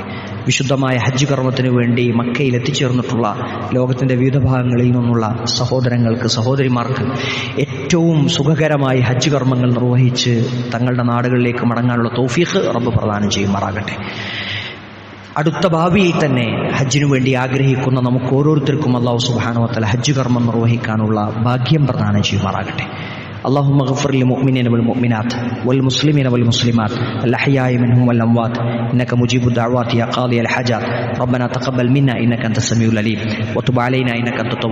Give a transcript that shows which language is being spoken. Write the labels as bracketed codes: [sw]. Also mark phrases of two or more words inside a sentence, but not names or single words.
[ml] വിശുദ്ധമായ ഹജ്ജ് കർമ്മത്തിന് വേണ്ടി മക്കയിൽ എത്തിച്ചേർന്നിട്ടുള്ള ലോകത്തിന്റെ വിവിധ ഭാഗങ്ങളിൽ നിന്നുള്ള സഹോദരങ്ങൾക്ക്, സഹോദരിമാർക്ക് ഏറ്റവും സുഖകരമായി ഹജ്ജ് കർമ്മങ്ങൾ നിർവഹിച്ച് തങ്ങളുടെ നാടുകളിലേക്ക് മടങ്ങാനുള്ള തൗഫീഖ് റബ്ബ് പ്രദാനം ചെയ്യുമാറാകട്ടെ. അടുത്ത ഭാവിയിൽ തന്നെ ഹജ്ജിനു വേണ്ടി ആഗ്രഹിക്കുന്ന നമുക്ക് ഓരോരുത്തർക്കും [ar] الله سبحانه وتعالى [ml] ഹജ്ജ് കർമ്മം നിർവഹിക്കാനുള്ള ഭാഗ്യം പ്രദാനം ചെയ്യുമാറാകട്ടെ. [ar] اللهم اغفر للمؤمنين والمؤمنات والمسلمين والمسلمات الأحياء منهم والأموات إنك مجيب الدعوات يا قاضي الحاجات ربنا تقبل منا إنك أنت السميع العليم وتب علينا إنك أنت التواب